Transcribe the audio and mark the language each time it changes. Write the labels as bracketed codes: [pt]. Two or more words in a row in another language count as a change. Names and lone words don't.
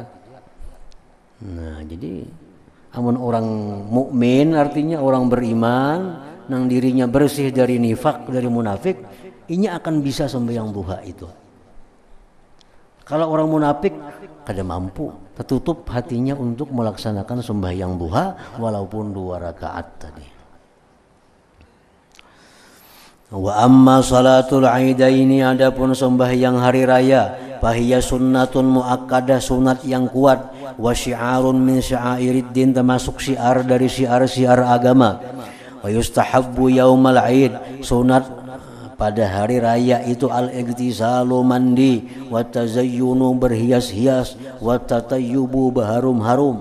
[bjn] Nah, jadi amun orang mukmin artinya orang beriman nang dirinya bersih dari nifak, dari munafik, inya akan bisa sembahyang duha itu. Kalau orang munafik kada mampu, tertutup hatinya untuk melaksanakan sembahyang duha walaupun 2 rakaat tadi. [ar] وأما صلاة العيدين, [bjn] adapun sembahyang hari raya, [ar] فهي سنة مؤكدة, [bjn] sunat yang kuat, [ar] وشعار من شعائر الدين, [bjn] termasuk syiar dari syiar-syiar agama. [ar] ويستحب يوم العيد, [bjn] sunat pada hari raya itu al-igtisalu mandi, [ar] والتزين [bjn] berhias-hias, [ar] والتطيب [bjn] berharum-harum.